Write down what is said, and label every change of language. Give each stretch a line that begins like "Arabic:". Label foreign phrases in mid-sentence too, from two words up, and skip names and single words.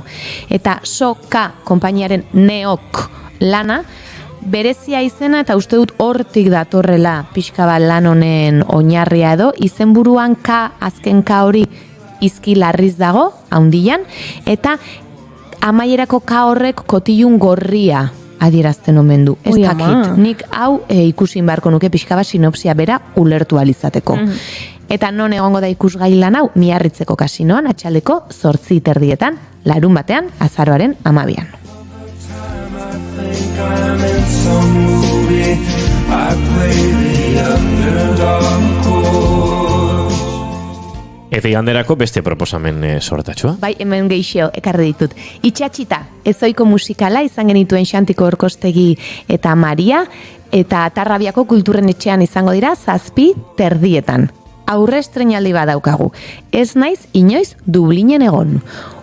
Basque: Eta Soka konpainiaren Neok lana berezia izena eta uste dut hortik datorrela pixka bat lan honen oinarria edo, izenburuan azken K hori izki larriz dago, haundian, eta amaierako K horrek kotilun gorria adierazten omen du. Ez dakit, nik hau ikusin beharko nuke pixka bat sinopsia bera ulertu alizateko. Eta non egongo da ikusgai lan hau, Miarritzeko kasinoan, atxaldeko 8:30 larun batean, azaroaren 12an.
English: I'm in some movie. I play the underdog course.
Basque: Eta iganderako beste proposamen sortatxoa. Bai, hemen geixio, ekarri ditut. Itxatxita, ezoiko musikala izan genituen Xantiko Orkostegi eta Maria, eta Tarrabiako Kulturen Etxean izango dira 7:30. Aurre estreinaldi badaukagu. Ez naiz inoiz Dublinen egon.